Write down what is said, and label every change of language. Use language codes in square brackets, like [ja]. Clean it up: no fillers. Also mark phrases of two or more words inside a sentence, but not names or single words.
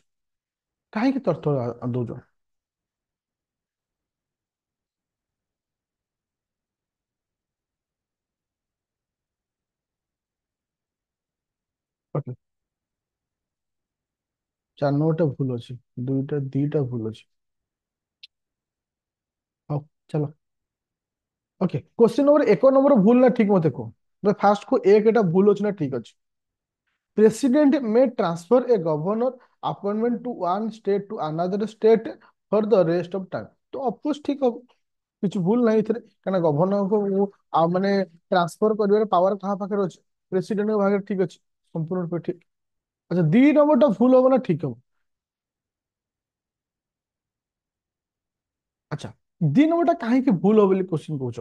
[or] କାହିଁକି ତରତର ଦଉଛ? ଓକେ, 4 ନମ୍ବରଟା ଭୁଲ ଅଛି, ଦିଟା ଭୁଲ ଅଛି। ହଉ, ଚାଲ। ଓକେ, କ୍वेश्चन ନମ୍ବର 1 ନମ୍ବର ଭୁଲ ନା ଠିକ ମତେ କୁହ। ଫାଷ୍ଟ କୁ ଏକ, ଏଟା ଭୁଲ ଅଛି ନା ଠିକ ଅଛି? [en] President may transfer a governor appointment to one state to another state for the rest of time। [or] तो ଅଫକୋର୍ସ ଠିକ ହବ, କିଛି ଭୁଲ ନାହିଁ ଏଥିରେ, କାରଣ ଗଭର୍ଣ୍ଣରଙ୍କୁ ଆଉ ମାନେ ଟ୍ରାନ୍ସଫର କରିବାର ପାୱାର କାହା ପାଖରେ ଅଛି? ପ୍ରେସିଡେଣ୍ଟଙ୍କ ପାଖରେ, ଠିକ ଅଛି, ସମ୍ପୂର୍ଣ୍ଣ ରୂପେ ଠିକ। ଆଚ୍ଛା, 2 ନମ୍ବରଟା ଭୁଲ ହବ ନା ଠିକ ହବ? ଆଚ୍ଛା, 2 ନମ୍ବରଟା କାହିଁକି ଭୁଲ ହବ ବୋଲି କ୍ୱେଶ୍ଚିନ୍ କହୁଛ?